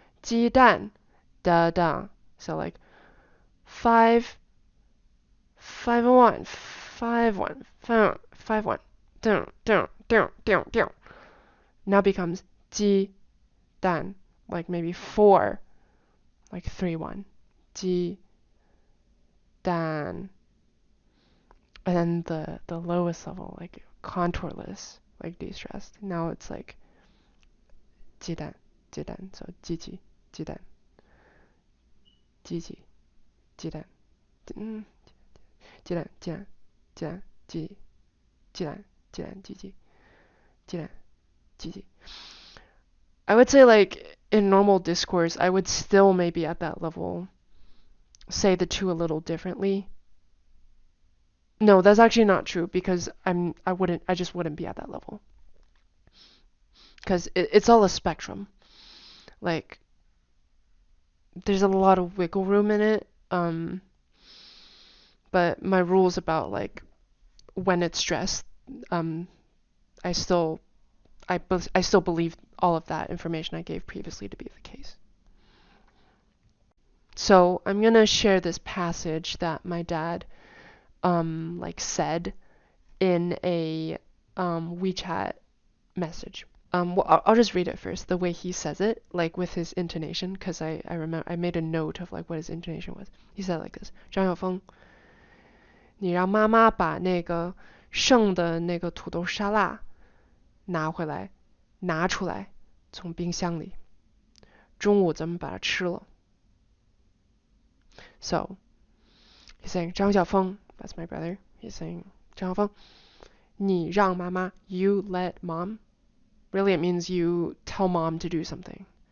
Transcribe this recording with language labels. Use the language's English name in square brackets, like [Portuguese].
[English] 鸡蛋 da da. So like 5 5 1 5 1 5 1 down down down down down. Now becomes 鸡蛋, like maybe 4, like 3 1. [Chinese] 鸡蛋. [English] And then the lowest level, like contourless, like de-stressed. Now it's like [Chinese] 鸡蛋 so 机器 鸡蛋 鸡蛋鸡蛋鸡蛋鸡蛋鸡蛋鸡蛋鸡蛋鸡蛋鸡鸡. [English] I would say like in normal discourse, I would still maybe at that level say the 2 a little differently. No, that's actually not true because I just wouldn't be at that level. Because it's all a spectrum. Like, there's a lot of wiggle room in it. But my rules about like when it's stressed, I still believe all of that information I gave previously to be the case. So I'm gonna share this passage that my dad like said in a WeChat message. Well, I'll just read it first, the way he says it, like with his intonation, because I remember I made a note of like what his intonation was. He said it like this: [Chinese] 张晓峰，你让妈妈把那个剩的那个土豆沙拉拿出来，从冰箱里，中午咱们把它吃了。 [English] So he's saying 张晓峰, that's my brother. He's saying 张晓峰， [Chinese] 你让妈妈, [English] you let mom. Really, it means you tell mom to do something.